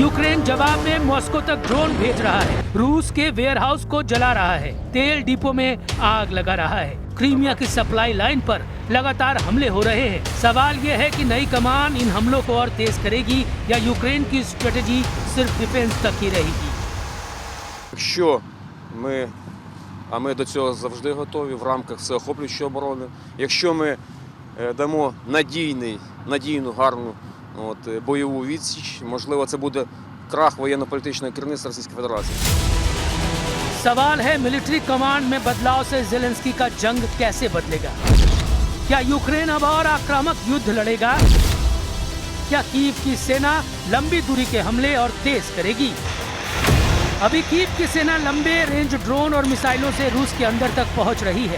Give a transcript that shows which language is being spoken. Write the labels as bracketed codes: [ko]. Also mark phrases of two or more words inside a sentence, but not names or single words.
[hi] यूक्रेन जवाब में मॉस्को तक ड्रोन भेज रहा है, रूस के वेयरहाउस को जला रहा है, तेल डिपो में आग लगा रहा है, क्रीमिया की [en] supply line [hi] पर लगातार हमले हो रहे हैं। सवाल ये है कि नई कमान इन हमलों को और तेज करेगी या यूक्रेन की स्ट्रेटेजी सिर्फ डिफेंस तक ही रहेगी। [uk] Якщо ми до цього завжди готові в рамках всеохоплюючої оборони, якщо ми дамо надійну, гарну бойову відсіч, можливо, це буде крах воєнно-політичного керівництва Російської Федерації. [hi] सवाल है [en] military command [hi] में बदलाव से ज़ेलेंस्की का जंग कैसे बदलेगा? क्या यूक्रेन अब और आक्रामक युद्ध लड़ेगा? क्या कीव की सेना लंबी दूरी के हमले और तेज करेगी? अभी कीव की सेना लंबे [en] range drone [hi] और मिसाइलों से रूस के अंदर तक पहुंच रही है।